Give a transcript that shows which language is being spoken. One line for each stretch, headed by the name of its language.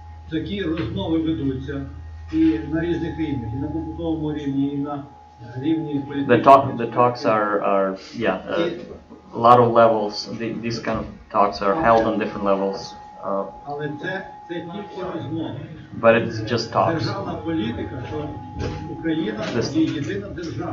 Ukrainian: Такі розмови ведуться і на різних рівнях, і на побутовому рівні, і на рівні політичному.
English: The talks are a lot of levels. These kind of talks are held on different levels.
Ukrainian: Але це тільки розмови.
English: But it's just talks.
Ukrainian: Державна політика, що Україна є єдина держава.